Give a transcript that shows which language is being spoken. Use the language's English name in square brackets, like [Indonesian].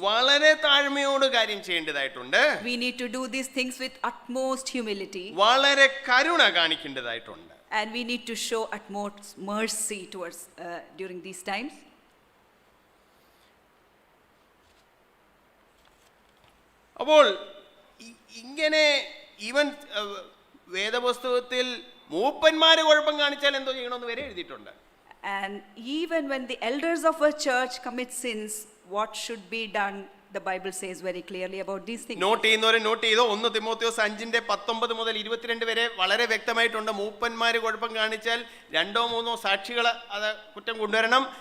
[Malayalam] വളരെ താഴ്മയോട് കാര്യം ചെയ്യേണ്ടതായിട്ടുണ്ട്. [English] We need to do these things with utmost humility. [Malayalam] വളരെ കരുണ കാണിക്കേണ്ടതായിട്ടുണ്ട്. [English] And we need to show utmost mercy towards during these times. [Malayalam] അപ്പോൾ ഇങ്ങനെ even വേദപുസ്തകത്തിൽ മൂപ്പന്മാര് കുഴപ്പം കാണിച്ചാൽ എന്തോ ചെയ്യണമെന്ന് വരെ എഴുതിയിട്ടുണ്ട്. [English] And even when the elders of a church commit sins, what should be done? The Bible says very clearly about these things. [Malayalam] Not ചെയ്യുന്നവരെ നോട്ട് ചെയ്തോ, 1 തിമോത്തിയോസ് 5:19 മുതൽ 22 വരെ വളരെ വ്യക്തമായിട്ടുണ്ട്. മൂപ്പന്മാര് കുഴപ്പം കാണിച്ചാൽ 2-3 സാക്ഷികൾ അത് കുറ്റം കൊണ്ടുവരണം.